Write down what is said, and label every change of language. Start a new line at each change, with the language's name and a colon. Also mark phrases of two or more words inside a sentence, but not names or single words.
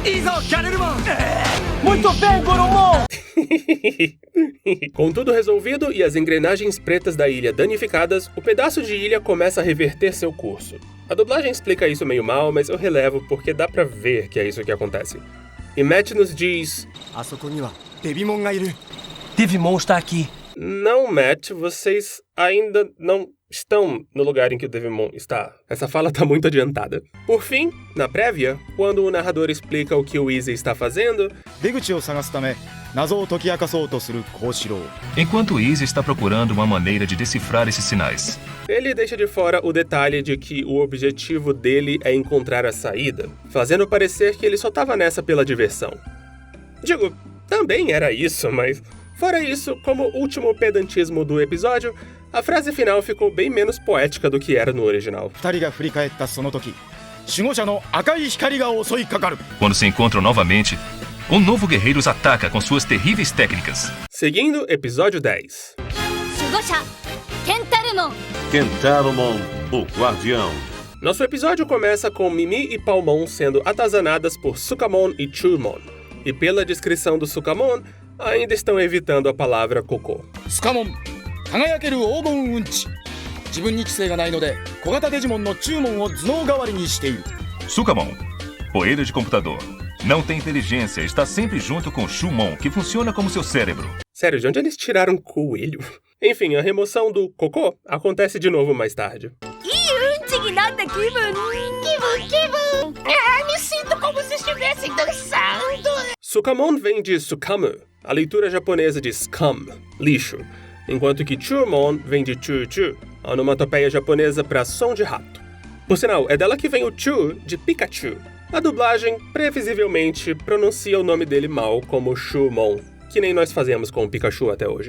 Portuguese: Muito bem, Goromon! Com tudo resolvido e as engrenagens pretas da ilha danificadas, o pedaço de ilha começa a reverter seu curso. A dublagem explica isso meio mal, mas eu relevo porque dá pra ver que é isso que acontece. E Matt nos diz...
Japanese: あそこにはデビモンがいる
Portuguese: Devimon está aqui. Não, Matt, vocês ainda não estão no lugar em que o Devimon está. Essa fala tá muito adiantada. Por fim, na prévia, quando o narrador explica o que o Easy está fazendo...
Japanese: 出口を探すため謎を解き明かそうとする幸四郎
Portuguese: Enquanto Izzy está procurando uma maneira de decifrar esses sinais. Ele deixa de fora o detalhe de que o objetivo dele é encontrar a saída, fazendo parecer que ele só tava nessa pela diversão. Digo, também era isso, mas... Fora isso, como último pedantismo do episódio, a frase final ficou bem menos poética do que era no original.
Japanese: 二人が振り返ったその時守護者の赤い光が襲いかかる
Portuguese: Quando se encontram novamente, um novo guerreiro os ataca com suas terríveis técnicas. Seguindo, episódio 10.
Japanese: 守護者ケンタルモン
Portuguese: Kentarumon, o guardião. Nosso episódio começa com Mimi e Palmon sendo atazanadas por Sukamon e Chulmon. E pela descrição do Sukamon, ainda estão evitando a palavra cocô.
Japanese: スカモン輝ける黄金うんち自分に規制がないので小型デジモンの注文を頭脳代わりにしている
Portuguese: Sukamon. Poeira de computador. Não tem inteligência, está sempre junto com Shumon, que funciona como seu cérebro. Sério, de onde eles tiraram coelho? Enfim, a remoção do cocô acontece de novo mais tarde.
Japanese: うんちになった気分
Portuguese: Me sinto como se estivesse dançando. Sukamon vem de Sukamu, a leitura japonesa de scum, lixo, enquanto que Chumon vem de Chu-Chu, a onomatopeia japonesa para som de rato. Por sinal, é dela que vem o Chu de Pikachu. A dublagem, previsivelmente, pronuncia o nome dele mal como Shumon, que nem nós fazemos com o Pikachu até hoje.